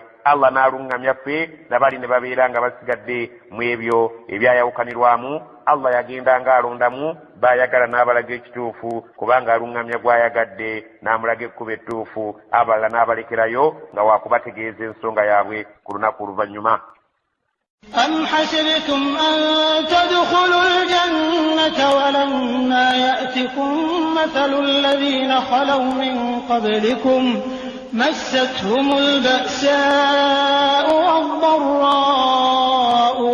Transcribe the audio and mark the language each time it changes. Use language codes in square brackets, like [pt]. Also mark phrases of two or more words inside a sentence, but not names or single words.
[lg] Allah n'aluŋŋamya ffe nabali ne babeera nga basigadde mu ebyo ebyayawukanirwamu. Allah yagendanga alondamu baayagala n'abalaga ekituufu, kubanga aluŋŋamya gw'ayagadde n'amulaga ekkuba ettuufu. Abalala n'abalekerayo nga waakubategeeza ensonga yaabwe ku lunaku oluvannyuma. [ar] أم حسبتم أن تدخلوا الجنة ولما يأتكم مثل الذين خلوا من قبلكم مستهم البأساء والضراء